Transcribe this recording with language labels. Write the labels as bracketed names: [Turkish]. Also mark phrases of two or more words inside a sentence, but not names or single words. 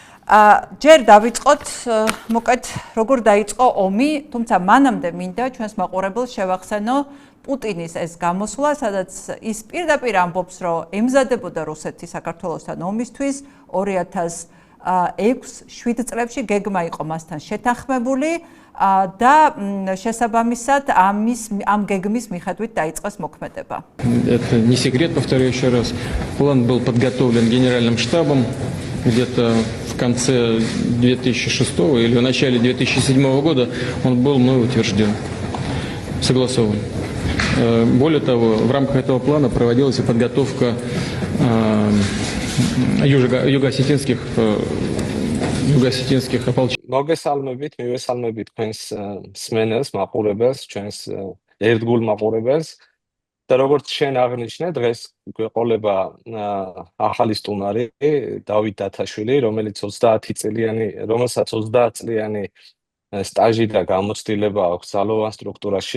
[Georgian] ჯერ დავიწყოთ მოკეთ როგორ დაიწყო ომი, თუმცა მანამდე მინდა ჩვენს მაყურებელს შევახსენო პუტინის ეს გამოსვლა, სადაც ის პირდაპირ ამბობს, რომ ემზადებოდა რუსეთი საქართველოსთან ომისთვის 2006-7 წლებში გეგმა იყო მასთან შეთანხმებული და შესაბამისად ამ გეგმის მიხედვით დაიწყეს მოქმედება. [Russian] Это не секрет, повторяю еще раз. План был подготовлен Генеральным штабом где-то в конце 2006 или в начале 2007 года. Он был мной утвержден, согласован. Более того, в рамках этого плана проводилась и подготовка юго-осетинских ополчений. [Georgian] მოგესალმებით, მივესალმებით თქვენს მსმენელს, მაყურებელს, ჩვენს ერთგულ მაყურებელს. და როგორც შენ აღნიშნე, დღეს გვეყოლება ახალი სტუმარი, დავით დათაშვილი, რომელსაც 30 წლიანი სტაჟი და გამოცდილება აქვს ძალოვან სტრუქტურაში.